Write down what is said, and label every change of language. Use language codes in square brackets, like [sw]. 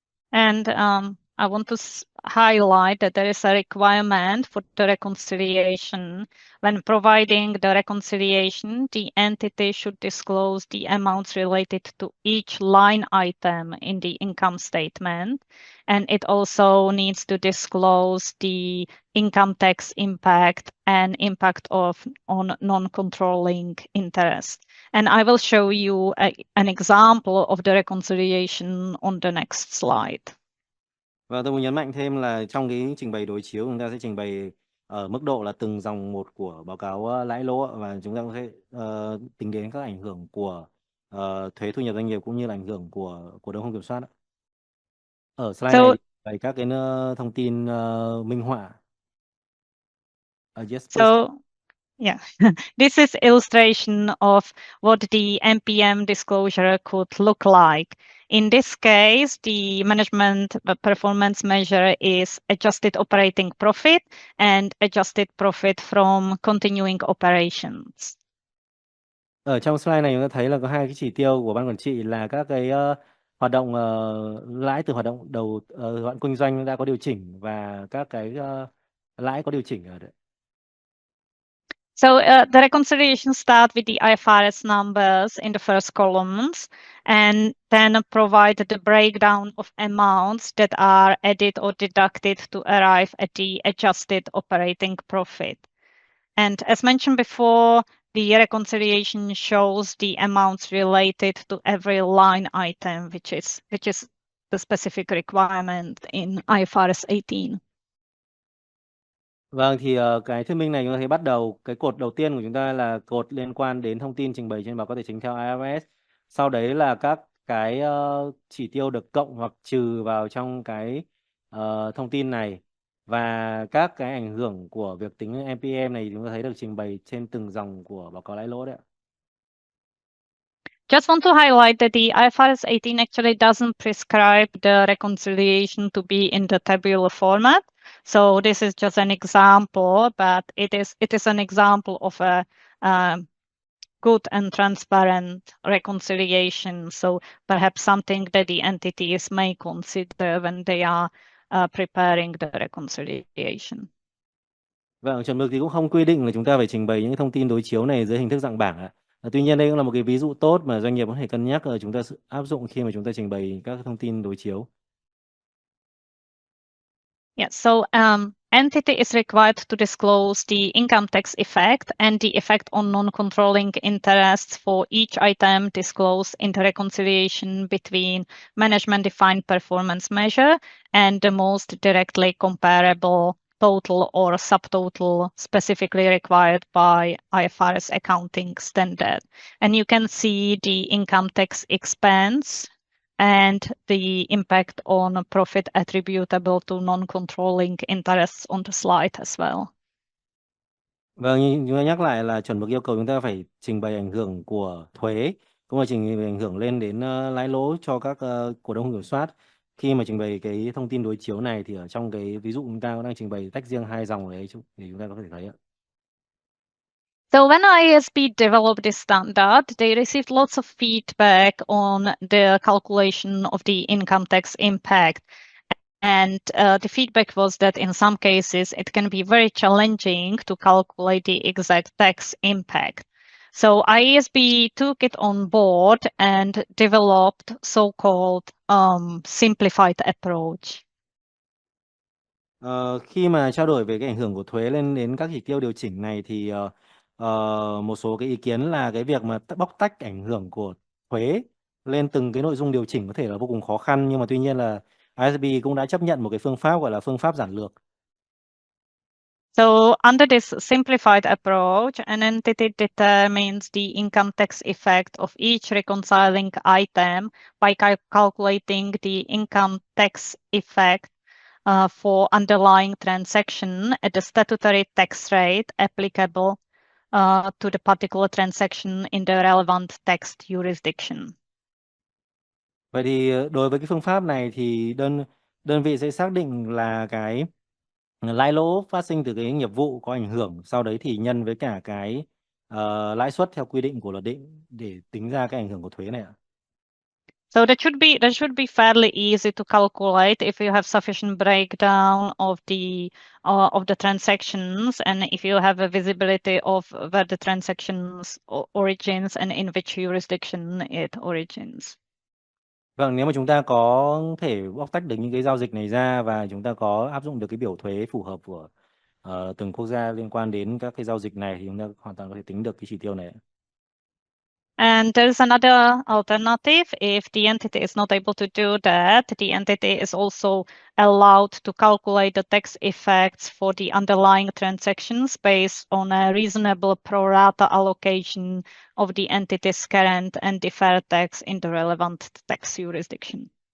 [en] And I want to highlight that there is a requirement for the reconciliation. When providing the reconciliation, the entity should disclose the amounts related to each line item in the income statement. And it also needs to disclose the income tax impact and impact on non-controlling interest. And I will show you an example of the reconciliation on the next slide. [vi] Và tôi muốn nhấn mạnh thêm là trong cái trình bày đối chiếu chúng ta sẽ trình bày ở mức độ là từng dòng một của báo cáo lãi lỗ và chúng ta cũng sẽ tính đến các ảnh hưởng của thuế thu nhập doanh nghiệp cũng như là ảnh hưởng của cổ đông không kiểm soát. Ở slide này thì bày các cái thông tin minh họa. [en] Yes, please. So, yeah, this is illustration of what the MPM disclosure could look like. In this case, the management performance measure is adjusted operating profit and adjusted profit from continuing operations. [vi] Ở trong slide này chúng ta thấy là có hai cái chỉ tiêu của ban quản trị là các cái hoạt động lãi từ hoạt động hoạt động kinh doanh đã có điều chỉnh và các cái lãi có điều chỉnh ở đấy. [en] So the reconciliation start with the IFRS numbers in the first columns and then provide the breakdown of amounts that are added or deducted to arrive at the adjusted operating profit. And as mentioned before, the reconciliation shows the amounts related to every line item, which is the specific requirement in IFRS 18. [vi] Vâng, thì cái thuyết minh này chúng ta thấy bắt đầu cái cột đầu tiên của chúng ta là cột liên quan đến thông tin trình bày trên báo cáo tài chính theo IFRS. Sau đấy là các cái chỉ tiêu được cộng hoặc trừ vào trong cái thông tin này và các cái ảnh hưởng của việc tính MPM này chúng ta thấy được trình bày trên từng dòng của báo cáo lãi lỗ đấy ạ. [en] Just want to highlight that the IFRS 18 actually doesn't prescribe the reconciliation to be in the tabular format. So this is just an example, but it is an example of a good and transparent reconciliation. So perhaps something that the entities may consider when they are preparing the reconciliation. [vi] Vâng, chuẩn mực thì cũng không quy định là chúng ta phải trình bày những thông tin đối chiếu này dưới hình thức dạng bảng ạ. Tuy nhiên đây cũng là một cái ví dụ tốt mà doanh nghiệp có thể cân nhắc là chúng ta áp dụng khi mà chúng ta trình bày các thông tin đối chiếu. [en] Yeah, so entity is required to disclose the income tax effect and the effect on non-controlling interests for each item disclosed in the reconciliation between management-defined performance measure and the most directly comparable total or subtotal specifically required by IFRS accounting standard. And you can see the income tax expense and the impact on profit attributable to non-controlling interests on the slide as well. [vi] Vâng, như chúng ta nhắc lại là chuẩn mực yêu cầu chúng ta phải trình bày ảnh hưởng của thuế, cũng là trình bày ảnh hưởng lên đến lãi lỗ cho các cổ đông không kiểm soát. Khi mà trình bày cái thông tin đối chiếu này thì ở trong cái ví dụ chúng ta cũng đang trình bày tách riêng hai dòng đấy thì chúng ta có thể thấy ạ. [en] So when IASB developed this standard, they received lots of feedback on the calculation of the income tax impact. And the feedback was that in some cases, it can be very challenging to calculate the exact tax impact. So IASB took it on board and developed so-called simplified approach. [vi] Khi mà trao đổi về cái ảnh hưởng của thuế lên đến các chỉ tiêu điều chỉnh này thì một số cái ý kiến là cái việc mà bóc tách ảnh hưởng của thuế lên từng cái nội dung điều chỉnh có thể là vô cùng khó khăn, nhưng mà tuy nhiên là ISB cũng đã chấp nhận một cái phương pháp gọi là phương pháp giản lược. [en] So under this simplified approach, an entity determines the income tax effect of each reconciling item by calculating the income tax effect for underlying transaction at the statutory tax rate applicable to the particular transaction in the relevant tax jurisdiction. [vi] Vậy thì đối với cái phương pháp này thì đơn vị sẽ xác định là cái lãi lỗ phát sinh từ cái nghiệp vụ có ảnh hưởng, sau đấy thì nhân với cả cái lãi suất theo quy định của luật định để tính ra cái ảnh hưởng của thuế này ạ. [en] So that should be fairly easy to calculate if you have sufficient breakdown of the transactions, and if you have a visibility of where the transactions origins and in which jurisdiction it origins. [vi] Vâng, nếu mà chúng ta có thể bóc tách được những cái giao dịch này ra và chúng ta có áp dụng được cái biểu thuế phù hợp của từng quốc gia liên quan đến các cái giao dịch này thì chúng ta hoàn toàn có thể tính được cái chỉ tiêu này. [en] And there's another alternative. If the entity is not able to do that, the entity is also allowed to calculate the tax effects for the underlying transactions based on a reasonable pro rata allocation of the entity's current and deferred tax in the relevant tax jurisdiction.